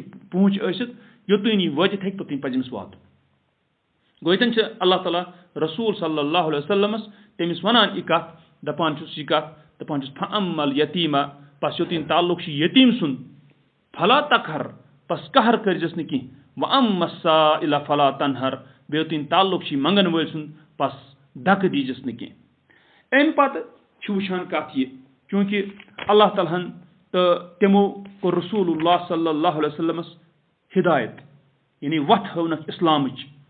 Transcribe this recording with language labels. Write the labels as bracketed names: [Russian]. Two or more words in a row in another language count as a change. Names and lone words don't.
[Kashmiri] پہنٛچ ٲسِتھ یوٚتانۍ یہِ وٲتِتھ ہیٚکہِ توٚتانۍ پَزِ أمِس واتُن گوٚو ییٚتٮ۪ن چھِ اللہ تعالیٰ رسوٗل [Arabic] صلی اللہ علیہ وسلمَس [Kashmiri] تٔمِس وَنان یہِ کَتھ دَپان چھُس یہِ کَتھ دَپان چھُس [Arabic] فَأَمَّل یتیٖما [Kashmiri] بَس یوٚتانۍ تعلُق چھُ یتیٖم سُنٛد [Arabic] فلا تقہر [Kashmiri] بَس قہر کٔرزٮ۪س نہٕ کینٛہہ [Arabic] وَأَمَّ السائلَ فلا تنہر [Kashmiri] بیٚیہِ یوٚتانۍ تعلُق چھُ منٛگَن وٲلۍ سُنٛد بَس دَکہٕ دیٖزٮ۪س نہٕ کینٛہہ اَمہِ پَتہٕ چھُ وٕچھان کَتھ یہِ چوٗنٛکہِ اللہ تعالیٰ ہَن تہٕ تِمو کوٚر [Arabic] رسوٗل اللہ صلی اللہ علیہ وسلمَس [Kashmiri] ہدایت یعنی وَتھ ہٲونَکھ اِسلامٕچ